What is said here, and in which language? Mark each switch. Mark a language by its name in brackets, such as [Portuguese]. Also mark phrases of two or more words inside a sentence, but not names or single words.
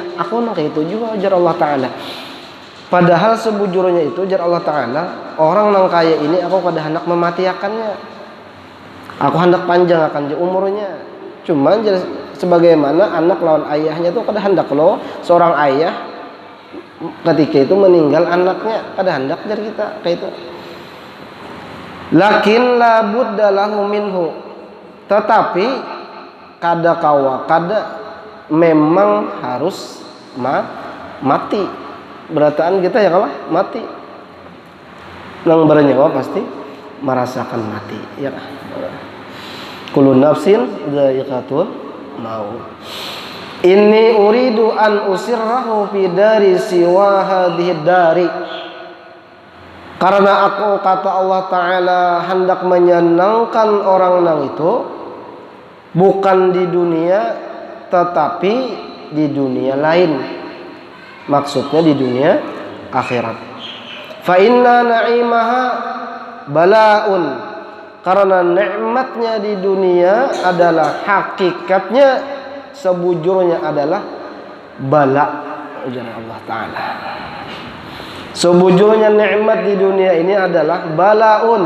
[Banjar] Aku nak itu juga ujar Allah Ta'ala. Padahal sebujurnya itu ujar Allah Ta'ala, orang nang kaya ini aku kada hendak mematiakannya. Aku hendak panjang akan umurnya. Cuman sebagaimana anak lawan ayahnya itu kada hendak loh. Seorang ayah ketika itu meninggal anaknya, kada hendak dari kita kayak itu. [Arabic] لكن لا بد له منه, [Banjar] tetapi kada memang harus mati. Berataan kita ya kalah mati. Nang bernyawa pasti merasakan mati, ya kah? [Arabic] كل نفس ذائقة الموت. إني أريد أن أسره في دار سوى هذه الدار. [Banjar] Karena aku, kata Allah Ta'ala, hendak menyenangkan orang nang itu bukan di dunia tetapi di dunia lain. [Indonesian] Maksudnya di dunia akhirat. [Arabic] فإن نعيمها بلاء. [Banjar] Karena nikmatnya di dunia adalah, hakikatnya sebujurnya adalah bala, ujar Allah Ta'ala. Sebujurnya nikmat di dunia ini adalah balaun.